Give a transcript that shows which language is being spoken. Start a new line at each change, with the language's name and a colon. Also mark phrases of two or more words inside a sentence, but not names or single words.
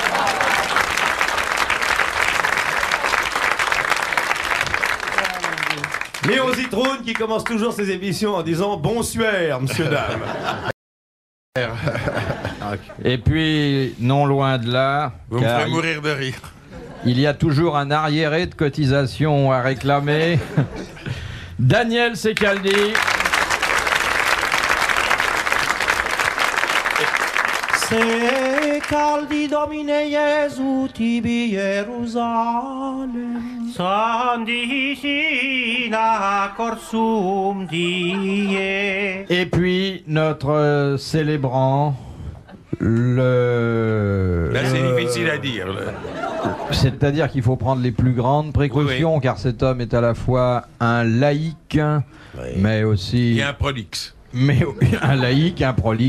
French: Léon Zitrone qui commence toujours ses émissions en disant bonsoir, monsieur, dame. Et puis, non loin de là, Vous me ferez mourir de rire. il y a toujours un arriéré de cotisation à réclamer. Daniel Secaldi. Secaldi Domine Iesu tibi Jerusalem Sandicina corsum die. Et puis, notre célébrant, Là, c'est difficile à dire. Là. c'est-à-dire qu'il faut prendre les plus grandes précautions, car cet homme est à la fois un laïc, mais aussi... Et un prolixe. Mais un laïc, un prolixe,